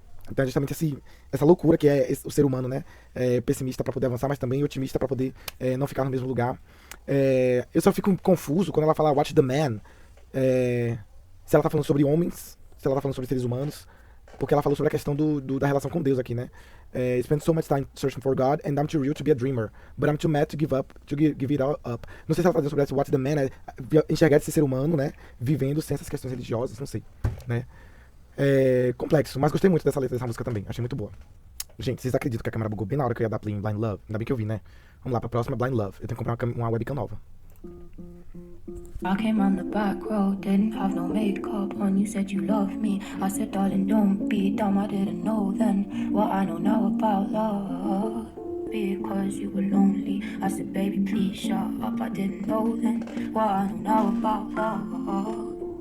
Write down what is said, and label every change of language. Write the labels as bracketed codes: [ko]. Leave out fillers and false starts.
[pt] Então é justamente essa loucura que é o ser humano, né? Pessimista pra poder avançar, mas também otimista pra poder não ficar no mesmo lugar. Eu só fico confuso quando ela fala Watch the Man. Se ela tá falando sobre homens, se ela tá falando sobre seres humanos. Porque ela falou sobre a questão da relação com Deus aqui, né? [en] Spend so much time searching for God and I'm too real to be a dreamer. But I'm too mad to give it all up. [pt] Não sei se ela tá dizendo sobre esse Watch the Man, enxergar esse ser humano, né? Vivendo sem essas questões religiosas, não sei, né? Complexo, mas gostei muito dessa letra dessa música também, achei muito boa. Gente, vocês acreditam que a câmera bugou bem na hora que eu ia dar play em Blind Love? Ainda bem que eu vi, né? Vamos lá pra próxima, Blind Love. Eu tenho que comprar uma webcam nova. [en] I came on the back road, didn't have no makeup on. You said you loved me. I said, darling, don't be dumb. I didn't know then what I know now about love. Because you were lonely. I said, baby, please shut up. I didn't know then what I know now about love.